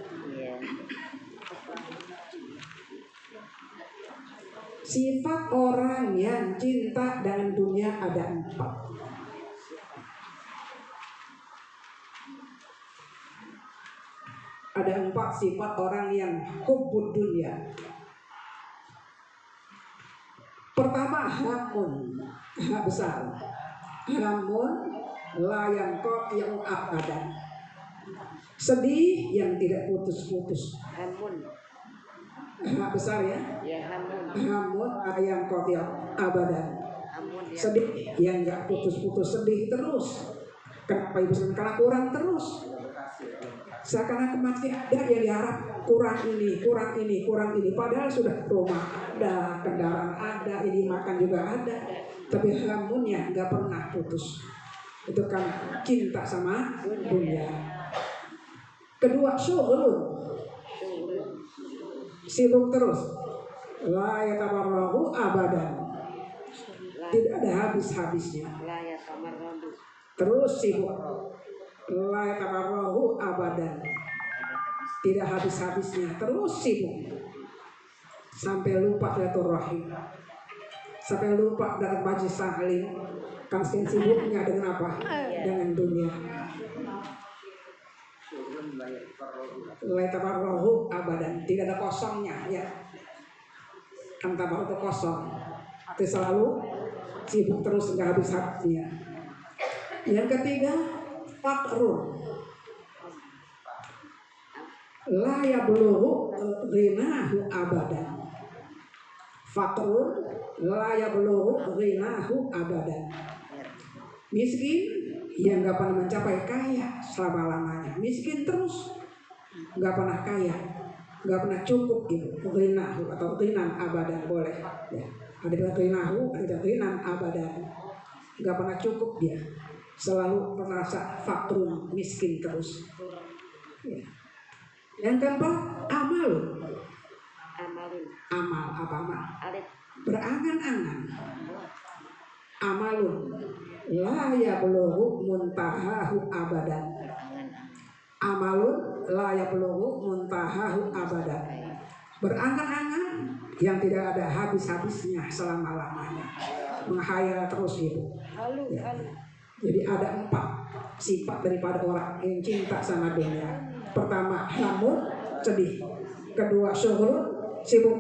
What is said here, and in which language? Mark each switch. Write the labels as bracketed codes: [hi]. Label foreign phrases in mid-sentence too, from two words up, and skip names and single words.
[id] Sifat orang yang cinta dengan dunia ada 4. Ada 4 sifat orang yang hubbud dunia. Pertama, hamun, besar. [ar] همٌّ لا ينقطع أبداً. [id] Sedih yang tidak putus-putus. Hamun. Besar ya? [ar] همٌّ لا ينقطع أبداً. [id] Sedih yang enggak putus-putus, sedih terus. Kenapa ibu? Karena kurang terus. Seakan-akan masih ada yang diharap, kurang ini. Padahal sudah rumah ada, kendaraan ada, ini makan juga ada. Tapi hamunnya nggak pernah putus. Itu kan cinta sama dunia. Kedua, syughulun, sibuk terus. [ar] لا يتبرحه أبداً, [id] tidak ada habis-habisnya. Terus sibuk. [ar] لا يتبرحه أبداً, [id] tidak habis-habisnya, terus sibuk sampai lupa silaturahim, sampai lupa dalam majlis taklim. Kasihan sibuknya dengan apa? Dengan dunia. [ar] لا يتبرحه أبداً, [id] tidak ada kosongnya ya. Antabar itu kosong, itu selalu sibuk terus, nggak habis-habisnya. Yang ketiga, [ar] فقرٌ لا يبلغ غناه أبداً. فقرٌ لا يبلغ غناه أبداً. [id] Miskin yang gak pernah mencapai kaya selama-lamanya. Miskin terus, gak pernah kaya, gak pernah cukup gitu. Ghinahu atau [ar] غنًى أبداً [id] boleh ya. Ada ghinahu, ada [ar] غنًى أبداً. [id] Gak pernah cukup dia, selalu merasa fakrun, miskin terus ya. Yang keempat, amal. Apa amal? Berangan-angan. [ar] أملٌ لا يبلغ منتهاه أبداً. أملٌ لا يبلغ منتهاه أبداً. [id] Berangan-angan yang tidak ada habis-habisnya selama-lamanya. Menghayal terus gitu ya. Jadi ada 4 sifat daripada orang yang cinta sama dunia. Pertama, hamun, sedih. Kedua, syughul, sibuk.